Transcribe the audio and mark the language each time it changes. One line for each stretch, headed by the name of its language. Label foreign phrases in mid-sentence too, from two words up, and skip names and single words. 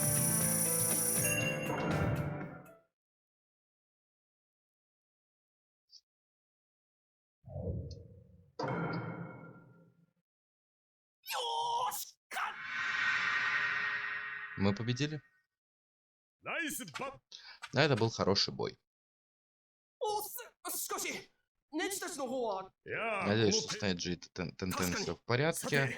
Russian: Мы победили.
Japanese: ナイスバッ
Russian: Да, это был хороший бой.
Japanese: おっしかしネジたちの方は
Russian: Надеюсь, что с Неджи и Тентен все в порядке.